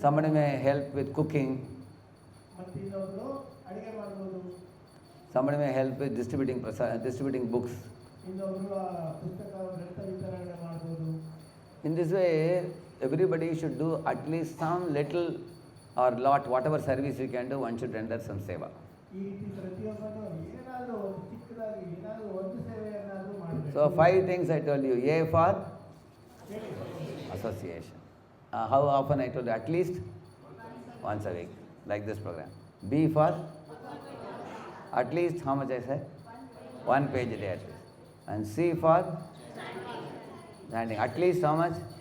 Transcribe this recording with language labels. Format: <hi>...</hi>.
<en>Somebody may help with cooking.</en> <kn>ಮತ್ತು ಇನ್ನೊಬ್ರು ಅಡಿಗೆ ಮಾಡ್ಬೋದು.</kn> <en>Somebody may help with distributing books.</en> <kn>ಇನ್ನೊಬ್ರು ಪುಸ್ತಕ ಗ್ರಂಥ ವಿತರಣೆ ಮಾಡ್ಬೋದು.</kn> <en>In this way, everybody should do at least some little or lot, whatever service you can do, one should render some seva.</en> <kn>ಈ ರೀತಿ ಪ್ರತಿಯೊಬ್ಬನು ಏನಾದರೂ ಒಂದು ಚಿಕ್ಕದಾಗಿ ಏನಾದರೂ ಒಂದು ಸೇವೆಯನ್ನಾದರೂ ಮಾಡಬೇಕು.</kn> <en>So 5 things I told you. A for association. How often I told you? At least once a week, like this program. B for at least, how much I said? 1 page a day at least. And C for standing. At least how much?</en>